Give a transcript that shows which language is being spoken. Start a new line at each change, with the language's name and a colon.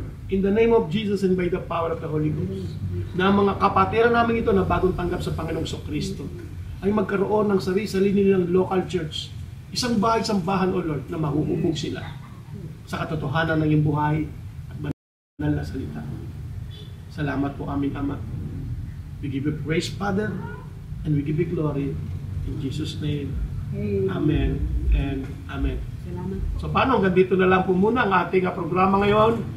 English: in the name of Jesus and by the power of the Holy Ghost,
Filipino: na mga kapatiran namin ito na bagong tanggap sa Panginoong Kristo ay magkaroon ng sarili nilang local church. Isang bahay-sambahan, O Lord, na mahuhubog sila sa katotohanan ng iyong buhay at banal na salita. Salamat po aming Ama.
English: We give you praise, Father, and we give you glory. In Jesus' name, Amen and Amen.
Filipino: Salamat. So paano, hanggang dito na lang po muna ang ating programa ngayon.